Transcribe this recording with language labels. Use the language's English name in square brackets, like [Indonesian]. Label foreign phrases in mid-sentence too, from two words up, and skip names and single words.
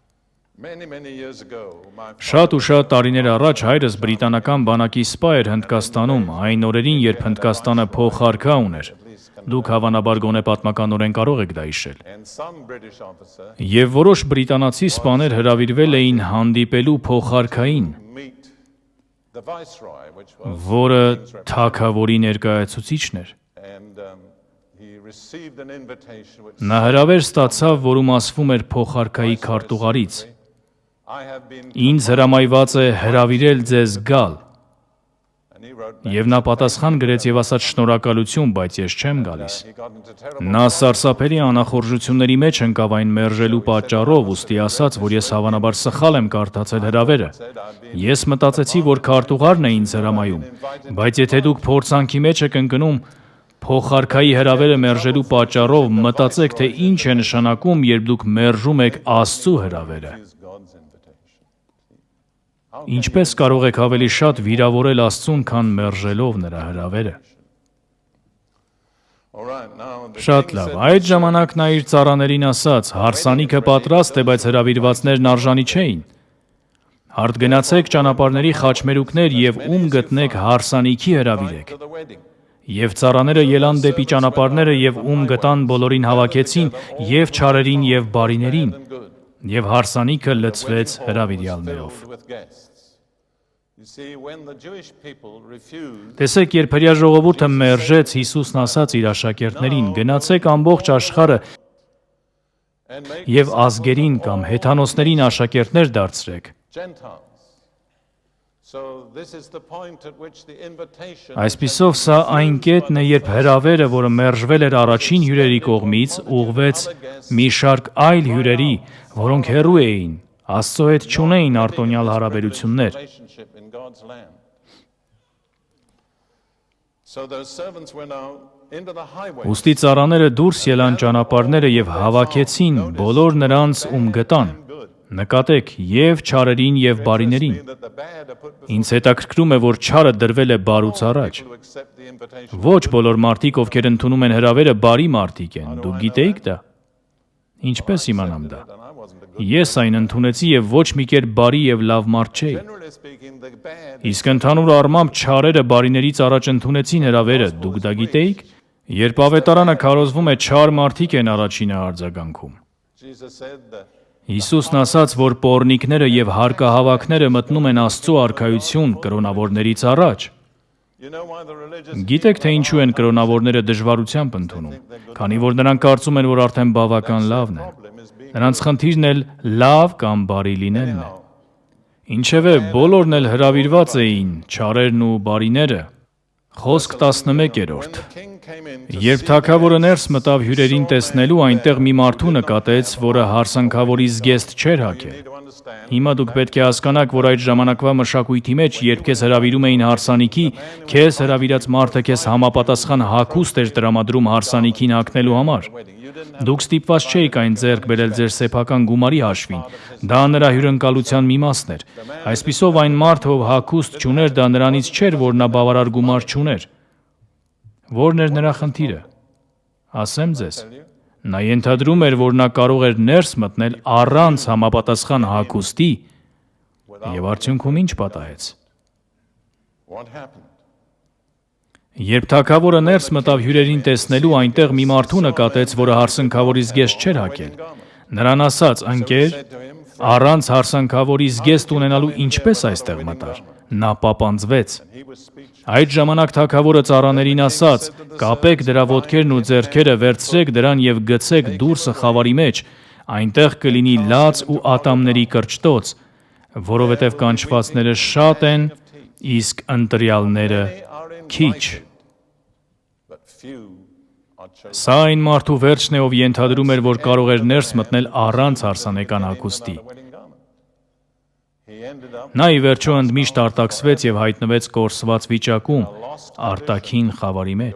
[Armenian] Շատ ու շատ տարիներ առաջ հայրս բրիտանական բանակի սպա էր Հնդկաստանում, այն օրերին, երբ Հնդկաստանը փոխարքա ուներ։ Դուք հավանաբար գոնե պատմականորեն կարող եք դա հիշել։ [English] And some British officer [Armenian] Եվ որոշ բրիտանացի սպաներ հրավիրվել էին հանդիպելու փոխարքային, [English] meet the viceroy, which was [Armenian] որը թագավորի ներկայացուցիչն էր։ [English] and he received an invitation which [Armenian] Նա հրավեր ստացավ, որում ասվում էր փոխարքայի քարտուղարից. [English] I have been [Armenian] Ինձ հրամայված է հրավիրել ձեզ գալ։ [English] and he wrote back. [Armenian] Եվ նա պատասխան գրեց եւ ասաց շնորհակալություն, բայց ես չեմ գալիս։ [English] He got into terrible [Armenian] Նա սարսափելի անախորժությունների մեջ ընկավ այն մերժելու պատճառով, ուստի ասաց, որ ես հավանաբար սխալ եմ կարդացել հրավերը։ Ես մտածեցի, որ քարտուղարն է ինձ հրամայում, բայց եթե դուք փորձանքի մեջ եք ընկնում փոխարքայի հրավերը մերժելու պատճառով, մտածեք, թե ինչ է նշանակում, երբ դուք մերժում եք Աստծո հրավերը։ [English] is God's invitation. [Armenian] Ինչպես կարող եք ավելի շատ վիրավորել Աստծուն, քան մերժելով նրա հրավերը։ [English] All right, now the [Armenian] Շատ [English] king [Armenian] լավ։ [English] said, [Armenian] Այդ ժամանակ նա իր ծառաներին ասաց. հարսանիքը պատրաստ է, բայց հրավիրվածներն արժանի չէին։ Հարդ գնացեք ճանապարհների խաչմերուկներ եւ ում գտնեք հարսանիքի հրավիրեք։ [English] to the wedding. [Armenian] Եվ ծառաները ելան դեպի ճանապարհները եւ ում գտան բոլորին հավաքեցին, եւ չարերին եւ բարիներին, [English] And good. [Armenian] եւ հարսանիքը լցվեց հրավիրյալներով։ [English] Filled with guests. You see, when the Jewish people refused, [Armenian] Տեսեք, երբ հրյա ժողովուրդը մերժեց, Հիսուսն ասաց իր աշակերտներին. գնացեք ամբողջ աշխարհը [English] and make [Armenian] եւ ազգերին կամ հեթանոսներին աշակերտներ դարձրեք։ [English] Gentiles. So this is the point at which the invitation [Armenian] Այսպիսով սա այն կետն է, երբ հրավերը, որը մերժվել էր առաջին հյուրերի կողմից, ուղղվեց մի շարք այլ հյուրերի, որոնք հեռու էին, Աստծո հետ չունեին արտոնյալ հարաբերություններ։ [English] relationship in God's land. So those servants went out into the highway. [Armenian] Ուստի ծառաները դուրս ելան ճանապարհները եւ հավաքեցին բոլոր նրանց, ում գտան։ Նկատեք եւ չարերին եւ բարիներին։ [English] That the bad are put [Armenian] Ինձ հետաքրքրում է, որ չարը դրվել է բարուց առաջ։ [English] to accept the invitation. [Armenian] Ոչ բոլոր մարդիկ, ովքեր ընդունում են հրավերը, բարի մարդիկ են։ Դուք գիտեիք դա։ Ինչպես իմանամ դա։ [English] And I wasn't a good. [Armenian] Ես այն ընդունեցի եւ ոչ մի կերպ բարի եւ լավ մարդ չէի։ [English] Generally speaking, the bad [Armenian] Իսկ ընդհանուր առմամբ չարերը բարիներից առաջ ընդունեցին հրավերը, դուք դա գիտեիք։ Երբ ավետարանը քարոզվում է, չար մարդիկ են առաջինը արձագանքում։ [English] Jesus said that [Armenian] Հիսուսն ասաց, որ պոռնիկները եւ հարկահավաքները մտնում են Աստծո արքայություն կրոնավորներից առաջ։ [English] you know why the religious [Armenian] Գիտեք, թե ինչու են կրոնավորները դժվարությամբ ընդունում, քանի որ նրանք կարծում են, որ արդեն բավական լավն են։ [English] problem is being [Armenian] Նրանց խնդիրն էլ լավ կամ բարի լինելն է։ Ինչևէ, բոլորն էլ հրավիրված էին, չարերն ու բարիները։ Խոսք 11-րդ։ [English] king came in [Armenian] Երբ թագավորը ներս մտավ հյուրերին տեսնելու, այնտեղ մի մարդու նկատեց, որը հարսանքավորի զգեստ չէր հագել։ [English] to understand [Armenian] Հիմա դուք պետք է հասկանաք, որ այդ ժամանակվա մշակույթի մեջ, երբ քեզ հրավիրում էին հարսանիքի, քեզ հրավիրած մարդը քեզ համապատասխան հագուստ էր տրամադրում հարսանիքին հագնելու համար։ [English] wedding. You didn't [Armenian] Դուք ստիպված չէիք այն ձեռք բերել ձեր սեփական գումարի հաշվին։ Դա նրա հյուրընկալության մի մասն էր։ Այսպիսով այն մարդը, ով հագուստ չուներ, դա նրանից չէր, որ նա բավարար գումար չուներ։ Որն էր նրա խնդիրը։ Ասեմ ձեզ, նա ենթադրում էր, որ նա կարող էր ներս մտնել առանց համապատասխան հագուստի, եւ արդյունքում ինչ պատահեց։ [English] what happened? [Armenian] Երբ թագավորը ներս մտավ հյուրերին տեսնելու, այնտեղ մի մարդու նկատեց, որը հարսանքավորի զգեստ չէր հագել։ Նրան ասաց. «Ընկեր, առանց հարսանքավորի զգեստ ունենալու ինչպես այստեղ մտար»։ Նա պապանձվեց։ [English] He was speechless. [Armenian] Այդ ժամանակ թագավորը ծառաներին ասաց. «Կապեք դրա ոտքերն ու ձեռքերը, վերցրեք դրան եւ գցեք դուրսը խավարի մեջ, այնտեղ կլինի լաց ու ատամների կրճտոց, որովհետեւ կանչվածները շատ են, իսկ ընտրյալները քիչ»։ [English] But few are chosen. [Armenian] Սա այն մարդու վերջն է, ով ենթադրում էր, որ կարող էր ներս մտնել առանց հարսանեկան հագուստի։ [English] Wedding garment. He ended up [Armenian] Նա ի վերջո ընդմիշտ արտաքսվեց եւ հայտնվեց կորսված վիճակում, արտաքին խավարի մեջ։